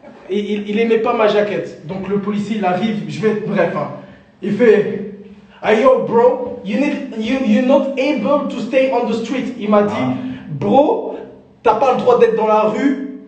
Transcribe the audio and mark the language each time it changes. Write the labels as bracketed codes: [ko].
[fr] Il aimait pas ma jaquette. Donc le policier, il arrive, je vais être bref. Hein. Il fait, [en] hey yo bro, you're not able to stay on the street. [fr] Il m'a dit, bro, t'as pas le droit d'être dans la rue.